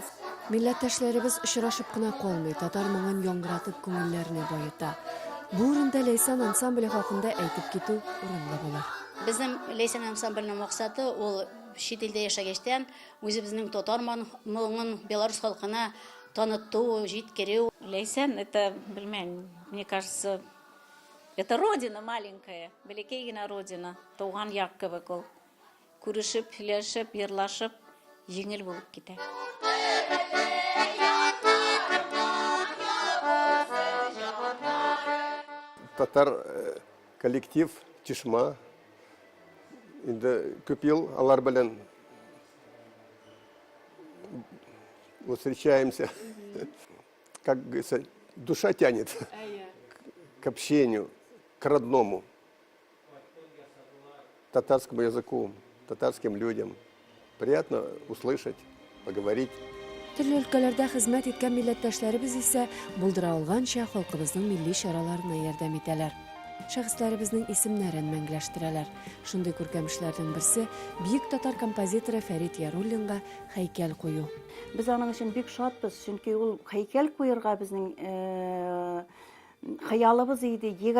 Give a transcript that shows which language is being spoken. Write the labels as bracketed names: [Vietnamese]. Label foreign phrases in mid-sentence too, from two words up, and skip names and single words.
[Tatar] Милләттәшләребез очрашып кына калмый, татар моңын яңгыратып күңелләрне баета. Бу урында Ләйсән ансамбле хакында әйтеп китү урынлы булыр. Безнең Ләйсән ансамбленең максаты ул чит илдә яшәгәчтән үзебезнең татар моңын Беларусь халкына таныту, җиткерү. [Russian] Ләйсән это, мне кажется, это родина маленькая, [Tatar] бәләкәй генә родина, туган як кебек ул. Күрешеп, һөйләшеп, йырлашып, җиңел булып китә. Татар коллектив Чишма. Көп ел алар белән встречаемся. [Russian] Как говорится, душа тянет к общению. к родному, татарскому языку, татарским людям. Приятно услышать, поговорить. [Tatar] Төрле өлкәләрдә хезмәт иткән милләттәшләребез исә булдыра алганча халкыбызның милли чараларына ярдәм итәләр. Шәхесләребезнең исемнәрен мәңгеләштерәләр. Шундый күркәм эшләрнең берсе бөек татар композиторы Фәрит Яруллинга һәйкәл кую. Без аның өчен бик шатбыз, чөнки ул һәйкәл куярга безнең хыялыбыз иде.